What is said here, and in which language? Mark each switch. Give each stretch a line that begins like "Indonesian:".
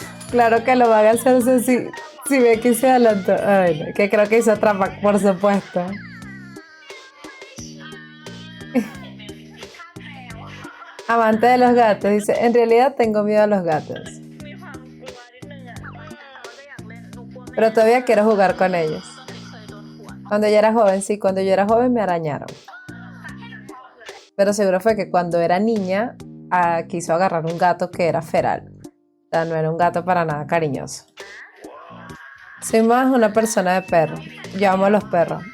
Spanish: Claro que lo van a hacer si Becky se adelantó. Ay, no, que creo que hizo trampa, por supuesto. Amante de los gatos, dice, en realidad tengo miedo a los gatos,
Thai: มีความกลัวนิดนึงอะเพราะว่าเราก็อยากเล่นหนูกลัวไม่
Spanish: pero todavía quiero jugar con ellos.
Thai: ก็เลยเคยโดนขวน
Spanish: Cuando yo era joven, sí, cuando yo era joven me arañaron. Pero seguro fue que cuando era niña quiso agarrar un gato que era feral. O sea, no era un gato para nada cariñoso. Soy más una persona de perros. Yo amo a los perros.